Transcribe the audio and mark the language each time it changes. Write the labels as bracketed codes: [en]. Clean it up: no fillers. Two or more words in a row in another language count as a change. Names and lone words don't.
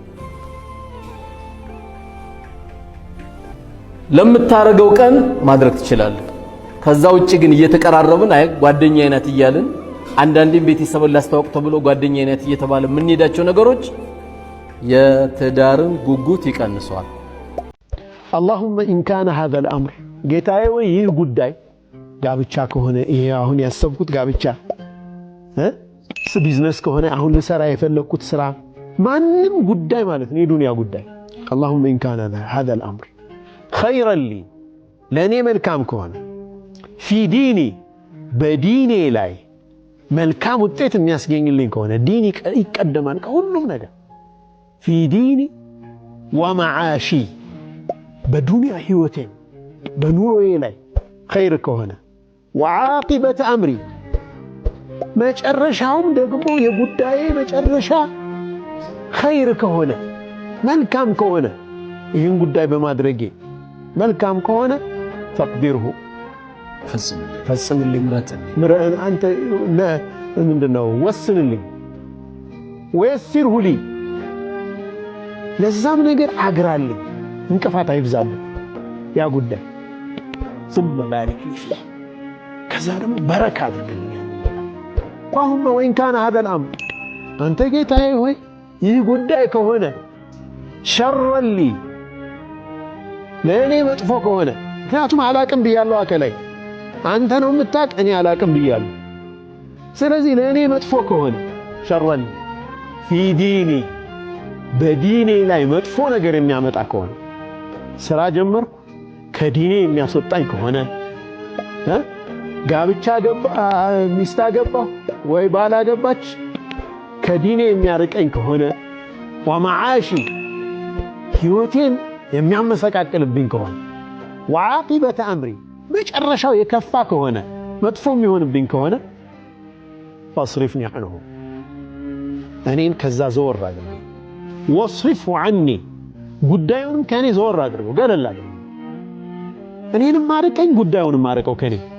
[am] ለምታረገው ቀን ማድረግ ትችላለህ። ከዛ ውጪ ግን እየተቀራረብን አይ ጓደኛዬ ናት እያልን አንዳንዴም ቤተሰብን ላስተዋውቅ ተብሎ ጓደኛዬ ናት እየተባለ የምንሄዳቸው ነገሮች የትዳርን ጉጉት ይቀንሰዋል። [ar] اللهم إن كان هذا الأمر [am] ጌታዬ ወይ ይህ ጉዳይ ጋብቻ ከሆነ ይሄ አሁን ያሰብኩት ጋብቻ ቢዝነስ ከሆነ አሁን ልሰራ የፈለኩት ስራ ማንም ጉዳይ ማለት ነው የዱንያ ጉዳይ [ar] اللهم إن كان هذا الأمر خيرا لي [am] ለኔ መልካም ከሆነ [ar] في ديني [am] በዲኔ ላይ መልካም ውጤት የሚያስገኝልኝ ከሆነ ዲኒ ይቀደማል ከሁሉም ነገር [ar] في ديني ومعاشي [am] በዱንያ ህይወቴ በኑሮዬ ላይ خير ከሆነ [ar] وعاقبة أمري [am] መጨረሻውም ደግሞ የጉዳዬ መጨረሻ خير ከሆነ መልካም ከሆነ ይህን ጉዳይ በማድረጌ መልካም ከሆነ ተቅዲርሁ ፈጽምልኝ ምረን አንተ ምንድነው ወስንልኝ [ar] ويسره لي [am] ለዛም ነገር አግራልኝ እንቅፋት አይብዛልኝ ያ ጉዳይ [ar] ثم بارك لي [am] ከዛ ደግሞ በረካ አድርግልኝ [ar] اللهم وإن كان هذا الأمر [am] አንተ ጌታዬ ሆይ ይህ ጉዳይ ከሆነ [ar] شرا لي [am] ለእኔ መጥፎ ከሆነ ምክንያቱም አላቅም ብያለሁ አከላይ አንተ ነው የምታቅ እኔ አላቅም ብያለሁ ስለዚህ ለእኔ መጥፎ ከሆነ [ar] شرا لي في ديني [am] በዲኔ ላይ መጥፎ ነገር የሚያመጣ ከሆነ ስራ ጀመርኩ ከዲኔ የሚያስወጣኝ ከሆነ ጋብቻ ገባ ሚስት አገባሁ ወይ ባል አገባች ከዲኔ የሚያርቀኝ ከሆነ ወማዓሺ ህይወቴን የሚያመሰቃቅልብኝ ከሆነ [ar] وعاقبة أمري [am] መጨረሻው የከፋ ከሆነ መጥፎ የሚሆንብኝ ከሆነ [ar] فاصرفني عنه [am] እኔን ከዛ ዘወር አድርገው [ar] واصرفه عني [am] ጉዳዩንም ከኔ ዘወር አድርገው ገለል አድርገው እኔንም ማርቀኝ ጉዳዩንም ማርቀው ከኔ